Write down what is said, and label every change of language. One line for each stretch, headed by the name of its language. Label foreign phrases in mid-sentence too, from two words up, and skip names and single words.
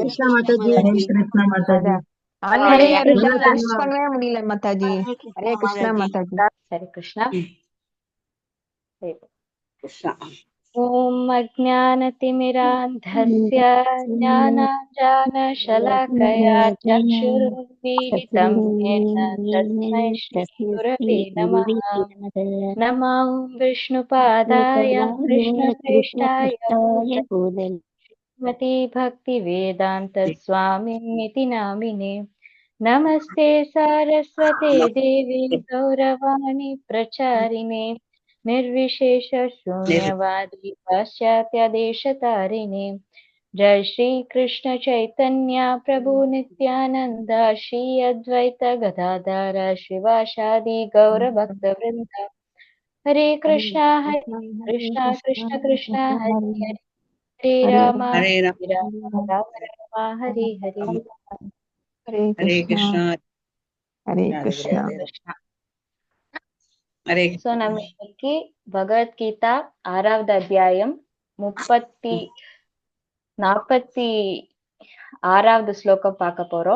Tamil: கிருஷ்ணா மாதாஜி. ஹரே ஆன்லைன்ல கிருஷ்ணா. டச் பண்ணவே முடியல மாதாஜி. ஹரே கிருஷ்ணா மாதாஜி. ஹரே கிருஷ்ணா. ஹரி போல். கிருஷ்ணா.
Sanskrit: ॐ अज्ञानतिमिरान्धस्य ज्ञानाञ्जनशलाकया चक्षुरुन्मीलितं येन तस्मै श्रीगुरवे नमः. नमो विष्णुपादाय कृष्णप्रेष्ठाय श्रीमती भक्तिवेदान्तस्वामिनिति नामिने. नमस्ते सारस्वते देवी गौरवाणी प्रचारिणे निर्विशेष शून्यवादी पाश्चात्य देशतारिणे. जय श्री कृष्ण चैतन्य प्रभु नित्यानंद श्री अद्वैत गदाधर शिवासादि गौर भक्त वृंद. हरे कृष्णा कृष्ण कृष्ण हरे हरे हरे राम
Tamil: ஹரே ராம்.
Sanskrit: राम राम हरे हरे.
Tamil: ஹரே ஹரே கிருஷ்ணா. கிருஷ்ணா. ஹரே ராதே கிருஷ்ணா. ராதே. கிருஷ்ணா. ஹரே சோ நம்ம இன்னைக்கு பகவத்கீதா 6வது அத்தியாயம் 46வது ஸ்லோகம் பார்க்க போறோம்.